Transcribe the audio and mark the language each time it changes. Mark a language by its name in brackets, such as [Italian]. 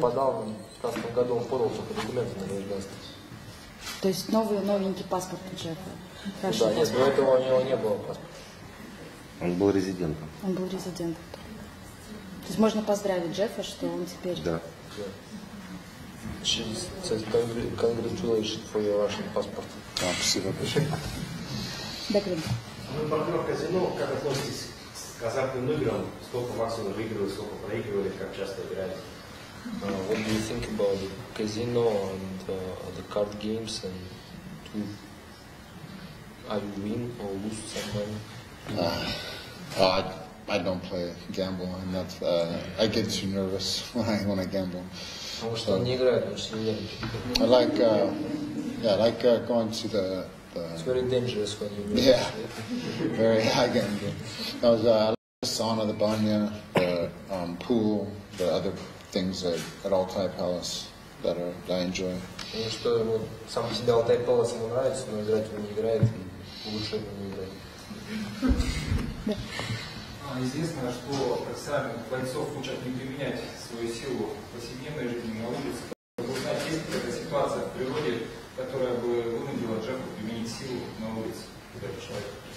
[Russian] подал, в 2015 году он подал только документы на гражданство. То есть новенький паспорт у Джеффа. Хорошо. Да, нет, до этого у него не было паспорта. Он был резидентом. Он был резидентом. То есть можно поздравить Джеффа, что он теперь... Да. [English] She says congratulations for your Russian passport. [Russian] Спасибо. Да, Клим. Вы партнер казино, как относитесь к азартным играм? Сколько максимум выигрывали, сколько проигрывали, как часто играли? [English] What do you think about the casino and the card games, and are you win or lose some money? I don't play gamble. I'm not. I get too nervous when I gamble. [Russian] Потому что он не играет, он очень нервничает. [English] I like going to the. It's very dangerous when you Yeah, very high gambling. I like the sauna, the banya, the pool, the other things at Altai Palace that I enjoy. [Russian] Потому что ему сам себе Алтай Пэлас ему нравится, но играть он не играет, и лучше ему не играть. Известно, что профессиональных бойцов учат не применять свою силу в повседневной жизни на улице. Узнать, есть ли какая-то ситуация в природе, которая бы вынудила Джеффа применить силу на улице этого человека?